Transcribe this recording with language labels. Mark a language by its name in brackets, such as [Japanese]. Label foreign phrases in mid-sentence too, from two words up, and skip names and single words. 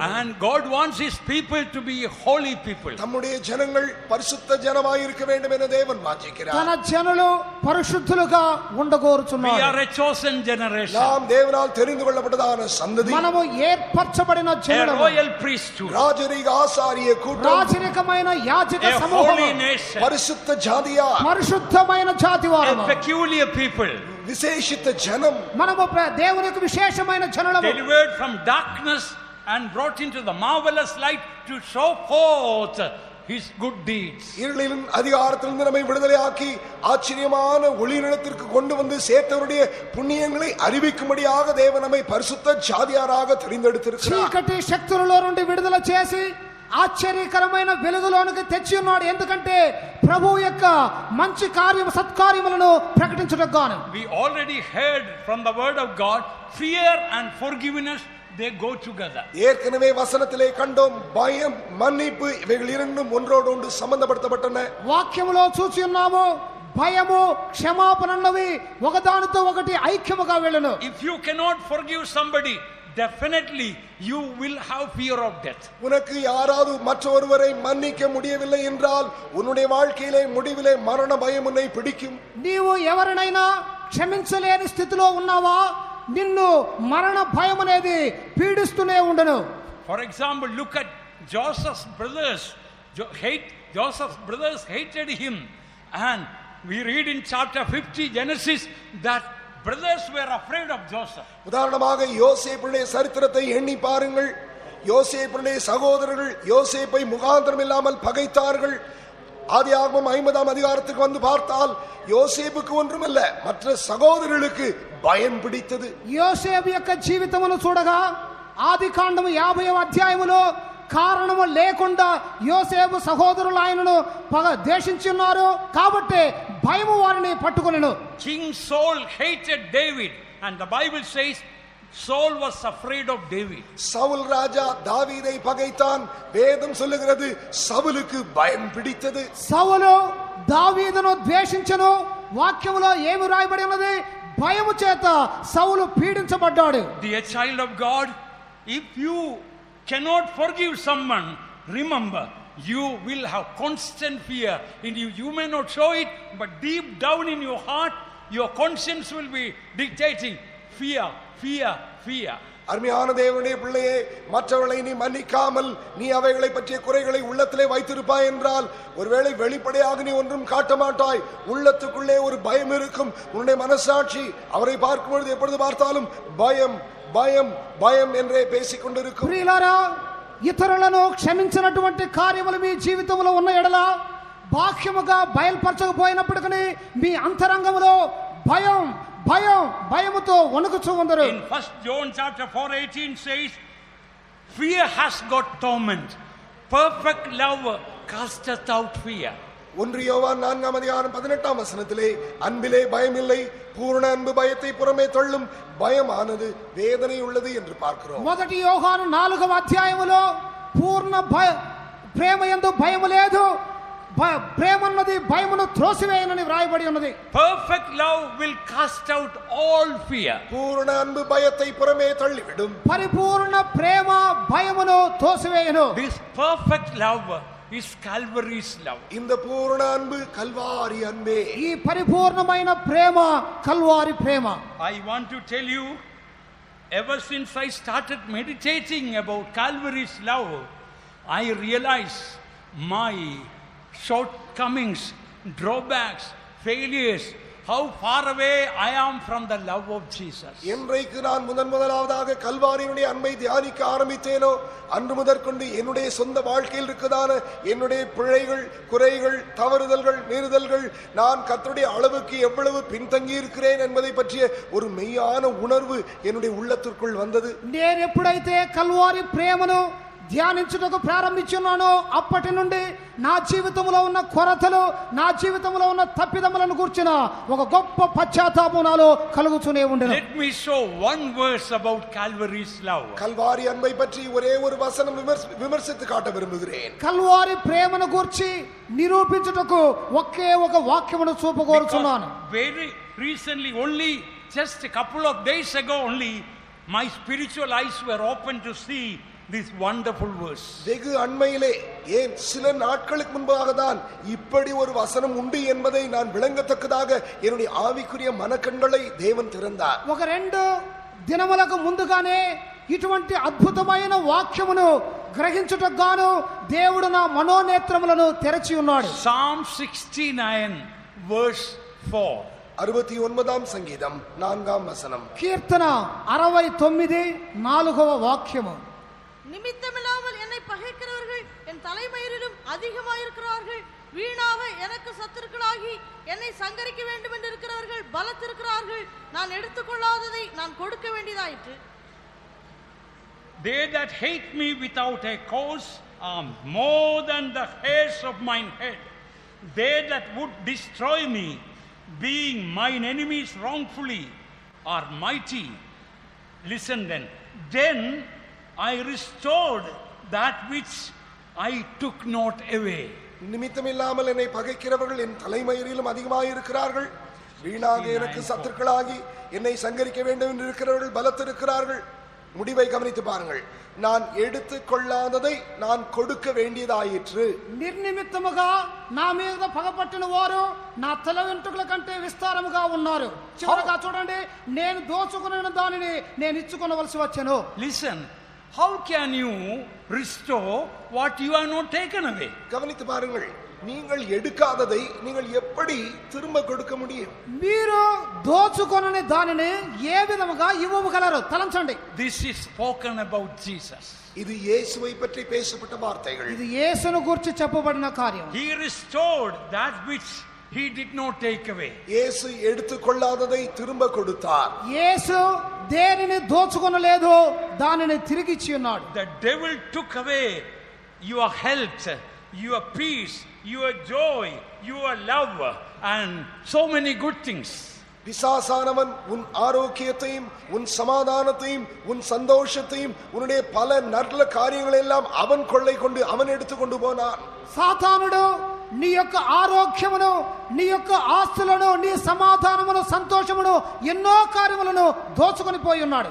[English] And God wants his people to be holy people. [Tamil] நம்முடைய ஜனங்கள் பரிசுத்த ஜனமாய் இருக்க வேண்டும் என தேவன் வாஞ்சிக்கிறார். [Telugu] తన జనులు పరిశుద్ధులుగా [English] We [Telugu] ఉండగోరుచున్నారు. [English] are a chosen generation. [Tamil] நாம் தேவனால் தெரிந்து கொள்ளப்பட்டதான சந்ததி, [Telugu] మనము ఏర్పరచబడిన [English] A [Telugu] జనులు, [English] royal priesthood. [Tamil] ராஜரீக ஆசாரிய கூட்டம், [Telugu] రాజరికమైన యాజక [English] A [Telugu] సమూహము, [English] holy nation. [Tamil] பரிசுத்த ஜாதியா, [Telugu] పరిశుద్ధమైన జాతి [English] A [Telugu] వారము, [English] peculiar people. [Tamil] விசேஷித்த ஜனம், [Telugu] మనము దేవునికి విశేషమైన జనులము, [English] Delivered from darkness and brought into the marvelous light to show forth his good deeds. [Tamil] இருளின் அதிகாரத்திலிருந்து நம்மை விடுதலையாக்கி ஆச்சரியமான ஒளிநிலத்திற்கு கொண்டு வந்து சேர்த்தவருடைய புண்ணியங்களை அறிவிக்கும்படியாக தேவன் நம்மை பரிசுத்த ஜாதியாராக தெரிந்தெடுத்திருக்கிறார். [Telugu] చీకటి శక్తులలో నుండి విడుదల చేసి ఆశ్చర్యకరమైన వెలుగులోనికి తెచ్చి ఉన్నాడు. ఎందుకంటే ప్రభువు యొక్క మంచి కార్యము సత్కార్యములను ప్రకటించుటకు గాను. [English] We already heard from the word of God, fear and forgiveness, they go together. [Tamil] ஏற்கனவே வசனத்திலே கண்டோம், பயம் மன்னிப்பு இவைகள் இரண்டும் ஒன்றோடு ஒன்று சம்பந்தப்படுத்தப்பட்டன. [Telugu] వాక్యములో చూసి ఉన్నాము, భయము క్షమాపణ అన్నవి ఒకదానితో ఒకటి ఐక్యముగా వెళ్ళును. [English] If you cannot forgive somebody, definitely you will have fear of death. [Tamil] உனக்கு யாராவது மற்றொருவரை மன்னிக்க முடியவில்லை என்றால் உன்னுடைய வாழ்க்கையிலே முடிவிலே மரண பயம் உன்னை பிடிக்கும். [Telugu] నీవు ఎవరినైనా క్షమించలేని స్థితిలో ఉన్నావా, నిన్ను మరణ భయం అనేది పీడిస్తూనే ఉండను. [English] For example, look at Joseph's brothers. Joseph's brothers hated him, and we read in chapter 50 Genesis that brothers were afraid of Joseph. [Tamil] உதாரணமாக யோசேப்புடைய சரித்திரத்தை எண்ணி பாருங்கள். யோசேப்புடைய சகோதரர்கள் யோசேப்பை முகாந்திரம் இல்லாமல் பகைத்தார்கள். ஆதியாகமம் 50ஆம் அதிகாரத்துக்கு வந்து பார்த்தால் யோசேப்புக்கு ஒன்றுமல்ல, மற்ற சகோதரர்களுக்கு பயம் பிடித்தது. [Telugu] యోసేపు యొక్క జీవితమును చూడగా ఆదికాండము 50వ అధ్యాయములో కారణము లేకుండా యోసేపు సహోదరులు ఆయనను ద్వేషించి ఉన్నారు కాబట్టి భయము వారిని పట్టుకొనెను. [English] King Saul hated David, and the Bible says Saul was afraid of David. [Tamil] சவுல் ராஜா தாவீதை பகைத்தான். வேதம் சொல்லுகிறது சவுலுக்கு பயம் பிடித்தது. [Telugu] సౌలు దావీదును ద్వేషించెను. వాక్యములో ఏమి రాయబడి ఉన్నది? భయము చేత సౌలు పీడించబడ్డాడు. [English] Dear child of God, if you cannot forgive someone, remember you will have constant fear in you. You may not show it, but deep down in your heart your conscience will be dictating fear, fear, fear. [Tamil] அருமையான தேவனுடைய பிள்ளையே, மற்றவர்களை நீ மன்னிக்காமல் நீ அவைகளை பற்றிய குறைகளை உள்ளத்திலே வைத்திருப்பாய் என்றால் ஒருவேளை வெளிப்படையாக நீ ஒன்றும் காட்ட மாட்டாய். உள்ளத்துக்குள்ளே ஒரு பயம் இருக்கும். உன்னுடைய மனசாட்சி அவரை பார்க்கும் பொழுது எப்பொழுது பார்த்தாலும் பயம் பயம் பயம் என்றே பேசிக் கொண்டிருக்கும். [Telugu] ప్రియులారా, ఇతరులను క్షమించినటువంటి కార్యములు మీ జీవితంలో ఉన్న ఎడల బాహ్యముగా బయలుపరచకపోయినప్పటికీ మీ అంతరంగంలో భయం భయం భయముతో వణుకుచూ ఉందరు. [English] In 1 John chapter 4:18 says, fear has got torment, perfect love casteth out fear. [Tamil] 1 யோவான் 4ஆம் அதிகாரம் 18ஆம் வசனத்திலே அன்பிலே பயமில்லை, பூரண அன்பு பயத்தை புறமே தள்ளும், பயமானது வேதனை உள்ளது என்று பார்க்கிறோம். [Telugu] 1 యోహాను 4వ అధ్యాయములో పూర్ణ ప్రేమయందు భయము లేదు, ప్రేమన్నది భయమును త్రోసివేయనని వ్రాయబడి ఉన్నది. [English] Perfect love will cast out all fear. [Tamil] పూర్ణ అன்பు பயத்தை புறமே தள்ளிவிடும். [Telugu] పరిపూర్ణ ప్రేమ భయమును త్రోసివేయను. [English] This perfect love is Calvary's love. [Tamil] இந்த பூரண அன்பு கல்வாரி அன்பே. [Telugu] ఈ పరిపూర్ణమైన ప్రేమ కల్వారి ప్రేమ. [English] I want to tell you, ever since I started meditating about Calvary's love, I realized my shortcomings, drawbacks, failures, how far away I am from the love of Jesus. [Tamil] என்றைக்கு நான் முதலாவதாக கல்வாரியினுடைய அன்பை தியானிக்க ஆரம்பித்தேனோ அன்று முதற்கொண்டு என்னுடைய சொந்த வாழ்க்கையில் இருக்கதான என்னுடைய பிழைகள், குறைகள், தவறுதல்கள், மீறுதல்கள், நான் கர்த்தருடைய அளவுக்கு எவ்வளவு பின்தங்கி இருக்கிறேன் என்பதை பற்றிய ஒரு மெய்யான உணர்வு என்னுடைய உள்ளத்திற்குள் வந்தது. [Telugu] నేను ఎప్పుడైతే కల్వారి ప్రేమను ధ్యానించుటకు ప్రారంభించున్నానో అప్పటి నుండి నా జీవితంలో ఉన్న కొరతలు, నా జీవితంలో ఉన్న తప్పిదములను గుర్చిన ఒక గొప్ప పశ్చాత్తాపం నాలో కలుగుతూనే ఉండెను. [English] Let me show one verse about Calvary's love. [Tamil] கல்வாரி அன்பை பற்றி ஒரே ஒரு வசனம் விமர்சித்து காட்ட விரும்புகிறேன். [Telugu] కల్వారి ప్రేమను గురించి నిరూపించుటకు ఒకే ఒక వాక్యమును చూపగోరుచున్నాను. [English] Very recently, only just a couple of days ago only, my spiritual eyes were open to see this wonderful verse. [Tamil] வெகு அண்மையிலே, ஏன் சில நாட்களுக்கு முன்பாக தான் இப்படி ஒரு வசனம் உண்டு என்பதை நான் விளங்கத்தக்கதாக என்னுடைய ஆவிக்குரிய மனக்கண்களை தேவன் திறந்தார். [Telugu] ఒక 2 దినములకు ముందుగానే ఇటువంటి అద్భుతమైన వాక్యమును గ్రహించుటకు గాను దేవుడు నా మనోనేత్రములను తెరచి ఉన్నాడు. [English] Psalm 69 verse 4. [Tamil] 69ஆம் சங்கீதம் 4ஆம் வசனம். [Telugu] కీర్తన 69 4వ వాక్యము. [Tamil] நிமித்தமில்லாமல் என்னை பகைக்கிறவர்கள் என் தலைமயிரிலும் அதிகமாயிருக்கிறார்கள். வீணாக எனக்கு சத்துருக்களாகி என்னை சங்கரிக்க வேண்டும் என்று இருக்கிறவர்கள் பலத்திருக்கிறார்கள். நான் எடுத்துக்கொள்ளாததை நான் கொடுக்க வேண்டியதாயிற்று. [English] they that hate me without a cause are more than the hairs of mine head. They that would destroy me, being mine enemies wrongfully, are mighty. Listen then. Then I restored that which I took not away. [Tamil] நிமித்தமில்லாமல் என்னை பகைக்கிறவர்கள் என் தலைமயிரிலும் அதிகமாயிருக்கிறார்கள். வீணாக எனக்கு சத்துருக்களாகி என்னை சங்கரிக்க வேண்டும் என்று இருக்கிறவர்கள் பலத்திருக்கிறார்கள். முடிவை கவனித்து பாருங்கள். நான் எடுத்துக் கொள்ளாததை நான் கொடுக்க வேண்டியதாயிற்று. [Telugu] నిర్నిమిత్తముగా నా మీద పగపట్టిన వారు నా తల వెంట్రుకల కంటే విస్తారముగా ఉన్నారు. చివరగా చూడండి, నేను దోచుకున్న దానిని నేను ఇచ్చుకొనవలసి వచ్చెను. [English] Listen, how can you restore what you have not taken away? [Tamil] கவனித்து பாருங்கள். நீங்கள் எடுக்காததை நீங்கள் எப்படி திரும்ப கொடுக்க முடியும்? [Telugu] మీరు దోచుకొనని దానిని ఏ విధముగా ఇవ్వగలరు? తలంచండి. [English] This is spoken about Jesus. [Tamil] இது இயேசுவை பற்றி பேசப்பட்ட வார்த்தைகள். [Telugu] ఇది యేసును గురించి చెప్పబడిన కార్యం. [English] He restored that which he did not take away. [Tamil] இயேசு எடுத்துக்கொள்ளாததை திரும்ப கொடுத்தார். [Telugu] యేసు దేనిని దోచుకొనలేదు, దానిని తిరిగి ఇచ్చి ఉన్నాడు. [English] The devil took away your health, your peace, your joy, your love, and so many good things. [Tamil] பிசாசானவன் உன் ஆரோக்கியத்தையும் உன் சமாதானத்தையும் உன் சந்தோஷத்தையும் உன்னுடைய பல நல்ல காரியங்களை எல்லாம் அவன் கொள்ளை கொண்டு அவன் எடுத்துக்கொண்டு போனான். [Telugu] సాతానుడు నీ యొక్క ఆరోగ్యమును, నీ యొక్క ఆస్తులను, నీ సమాధానమును, సంతోషమును, ఎన్నో కార్యములను దోచుకొని పోయి ఉన్నాడు.